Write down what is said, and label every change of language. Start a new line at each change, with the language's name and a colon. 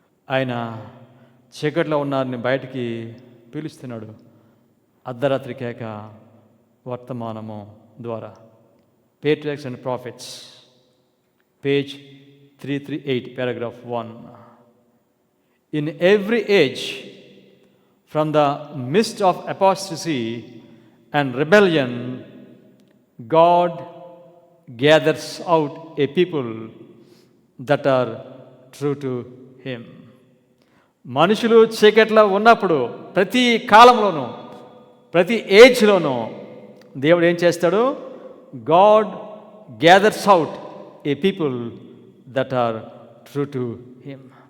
Telugu: ఆయన చీకట్లో ఉన్నారని బయటికి పిలుస్తున్నాడు అర్ధరాత్రి కేక వర్తమానము ద్వారా. పేట్రియార్క్స్ and profits, page 338, paragraph 1.
English: In every age, from the midst of apostasy and rebellion, God gathers out a people that are true to him.
Telugu: మనుషులు చీకట్లో ఉన్నప్పుడు ప్రతి కాలంలోనూ ప్రతి ఏజ్లోనూ దేవుడు ఏం చేస్తాడు?
English: God gathers out a people that are true to him.